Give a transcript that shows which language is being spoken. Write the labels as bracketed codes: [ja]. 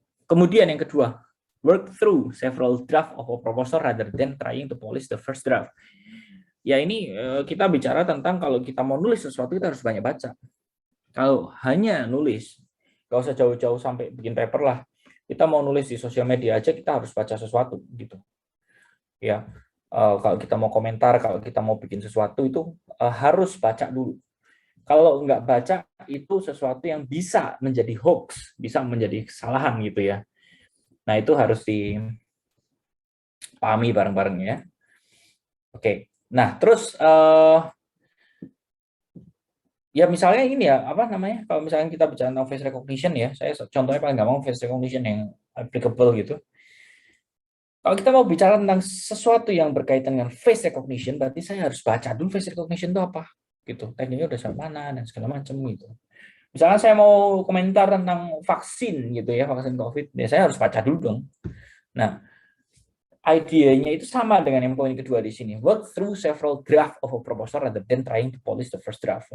[id] Kemudian yang kedua, [en] work through several draft of a proposal rather than trying to polish the first draft. [id] Ya, ini kita bicara tentang kalau kita mau nulis sesuatu kita harus banyak baca. Kalau hanya nulis, nggak usah jauh-jauh sampai bikin paper lah. Kita mau nulis di sosial media aja kita harus baca sesuatu gitu. Ya, kalau kita mau komentar, kalau kita mau bikin sesuatu itu harus baca dulu. Kalau nggak baca, itu sesuatu yang bisa menjadi hoax, bisa menjadi kesalahan gitu ya. Nah, itu harus dipahami bareng-bareng ya. Oke, nah terus ya misalnya ini ya, kalau misalnya kita bicara tentang face recognition ya, saya contohnya paling gampang face recognition yang applicable gitu. Kalau kita mau bicara tentang sesuatu yang berkaitan dengan face recognition, berarti saya harus baca dulu face recognition itu apa. Gitu, tekniknya udah sampai mana dan segala macam gitu. Misalnya saya mau komentar tentang vaksin gitu ya, vaksin COVID, ya saya harus baca dulu dong. Nah, idenya itu sama dengan yang poin kedua di sini. [en] Work through several draft of a proposal rather than trying to polish the first draft.